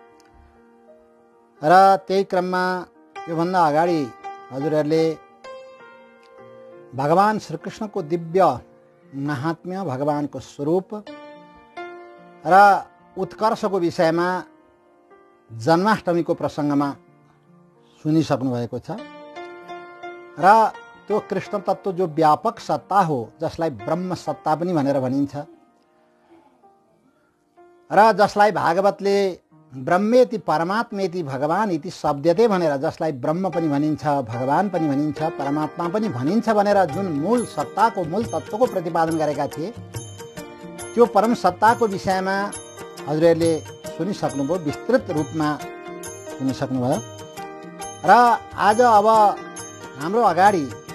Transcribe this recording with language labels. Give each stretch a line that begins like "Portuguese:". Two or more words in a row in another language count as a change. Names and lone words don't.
Nepali: र त्यही क्रममा योभन्दा अगाडि हजुरहरूले भगवान श्रीकृष्णको दिव्य महात्म्य, भगवानको स्वरूप र उत्कर्षको विषयमा जन्माष्टमीको प्रसङ्गमा सुनिसक्नु भएको छ र त्यो कृष्ण तत्त्व जो व्यापक सत्ता हो, जसलाई ब्रह्म सत्ता पनि भनेर भनिन्छ र जसलाई भागवतले
Sanskrit: ब्रह्मेति परमात्मेति भगवान इति शब्दते
Nepali: भनेर, जसलाई ब्रह्म पनि भनिन्छ, भगवान पनि भनिन्छ, परमात्मा पनि भनिन्छ भनेर जुन मूल सत्ताको, मूल तत्त्वको प्रतिपादन गरेका थिए, त्यो परम सत्ताको विषयमा हजुरहरूले सुनिसक्नुभयो, विस्तृत रूपमा सुनिसक्नुभयो र आज अब हाम्रो अगाडि